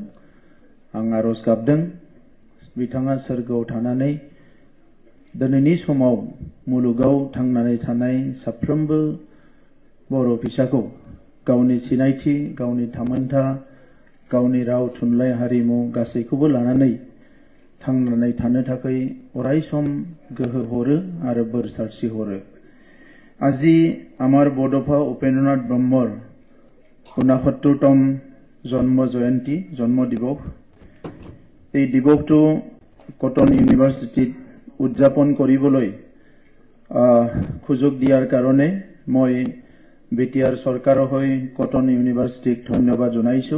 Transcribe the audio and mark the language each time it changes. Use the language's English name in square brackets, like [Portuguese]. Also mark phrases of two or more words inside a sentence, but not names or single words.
[Bodo] आं आरज गाबदों बिथाङा सोरगोआव थानानै दिनैनि समाव मुलुगाव थांनानै थानाय साफ्रोमबो बर' फिसाखौ गावनि सिनायथि, गावनि थामोनथा, गावनि राव थुनलाइ हारिमु गासैखौबो लानानै थांनानै थानो थाखाय अराय सम गोहो हरो आरो बोर सारस्रि हरो। [Assamese] আজি আমার বড'ফা উপেন্দ্রনাথ ব্রহ্মর 69তম জন্ম জয়ন্তী জন্ম দিবস। এই দিবসটো কটন ইউনিভার্সিটিত উদযাপন কৰিবলৈ সুযোগ দিয়াৰ কাৰণে মই বিটিআৰ চৰকাৰৰ হৈ কটন ইউনিভাৰ্সিটিক ধন্যবাদ জনাইছো।